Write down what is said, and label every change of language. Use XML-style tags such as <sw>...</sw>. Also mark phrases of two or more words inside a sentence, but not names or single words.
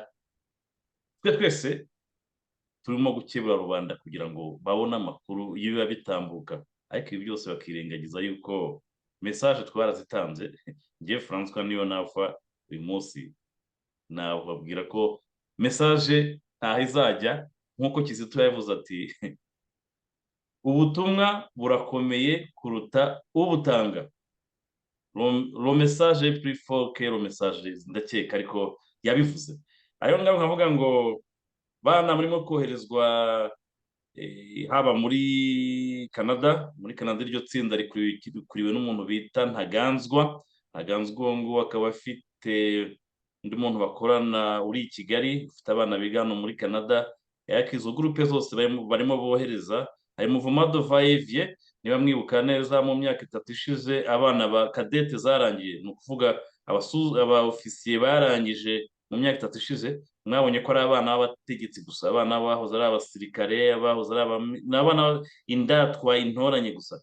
<rw>Twe twese turimo gukebura rubanda kugira ngo babone amakuru y'ibiba bitambuka, ariko ibi byose bakirengagiza yuko message twarazitanze. Ngiye François niyo nafa uyu munsi nababwira ko message ntaho izajya, nk'uko Kizito yavuze ati ubutumwa burakomeye kuruta ubutanga.</rw> <fr>Le message est plus fort que le message.</fr> <rw>Ndakeka ariko yabivuze. Ayo ngabo nkavuga ngo bana murimo koherezwa haba muri Canada. Muri Canada iryo tsinda rikuriwe n'umuntu bita Ntaganzwa. Ntaganzwa ngo akaba afite undi muntu bakorana uri i Kigali, ufite abana biga hano muri Canada. Izo groupe zose barimo bohereza, hari</rw> <fr>Mouvement de va-et-vient,</fr> <rw>niba mwibuka neza mu myaka 3 ishize abana ba kadete zarangiye, ni ukuvuga aba ofisiye barangije mu myaka 3 ishize. Mwabonye ko ari abana b'abategetsi gusa, abana bahoze ari abasirikare, abahoze ari abana indatwa, intoranye gusa.</rw>